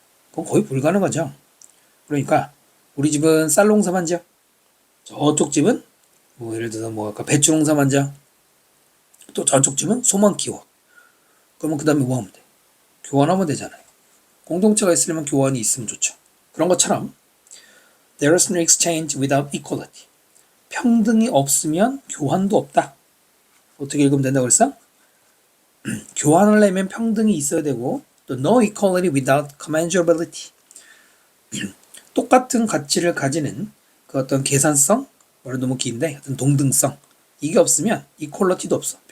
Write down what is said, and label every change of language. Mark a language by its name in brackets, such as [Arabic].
[Korean] 그건 거의 불가능하죠. 그러니까 우리 집은 쌀 농사만 지어. 저쪽 집은 뭐 예를 들어서 뭐 아까 배추 농사만 지어. 또 저쪽 집은 소만 키워. 그러면 그 다음에 뭐 하면 돼? 교환하면 되잖아요. 공동체가 있으려면 교환이 있으면 좋죠. 그런 것처럼 [English] There is no exchange without equality. [Korean] 평등이 없으면 교환도 없다. 어떻게 읽으면 된다고 그랬어? 교환을 하려면 평등이 있어야 되고 또 [English] no equality without commensurability. [Korean] 똑같은 가치를 가지는 그 어떤 계산성, 말은 너무 긴데 어떤 동등성 이게 없으면 equality도 없어.